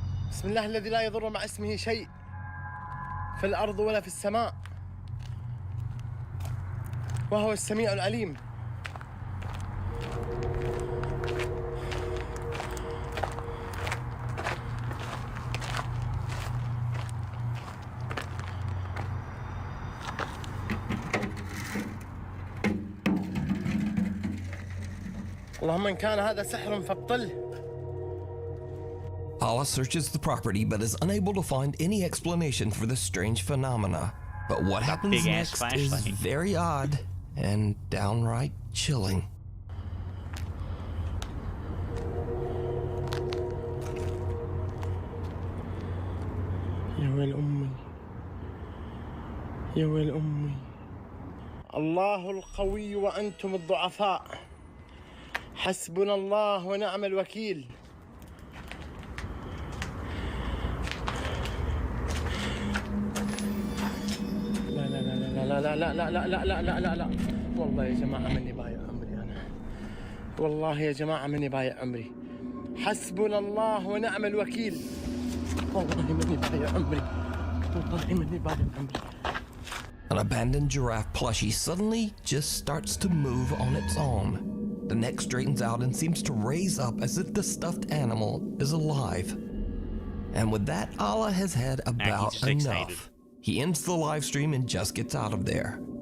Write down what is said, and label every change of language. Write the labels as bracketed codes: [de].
[ar] بسم الله الذي لا يضر مع اسمه شيء في الأرض ولا في السماء وهو السميع العليم اللهم إن كان هذا سحر فابطله. [en] Allah searches the property but is unable to find any explanation for this strange phenomena. But what happens next is very odd and downright chilling. [ar] يا ويل أمي يا ويل أمي الله القوي وأنتم الضعفاء حسبنا الله ونعم الوكيل لا لا لا لا لا لا لا لا لا لا لا لا والله يا جماعة مني بايع عمري أنا والله يا جماعة مني بايع عمري حسبنا الله ونعم الوكيل والله مني بايع عمري والله مني بايع عمري. [en] An abandoned giraffe plushie suddenly just starts to move on its own. The neck straightens out and seems to raise up as if the stuffed animal is alive. And with that, Allah has had about enough. He ends the live stream and just gets out of there.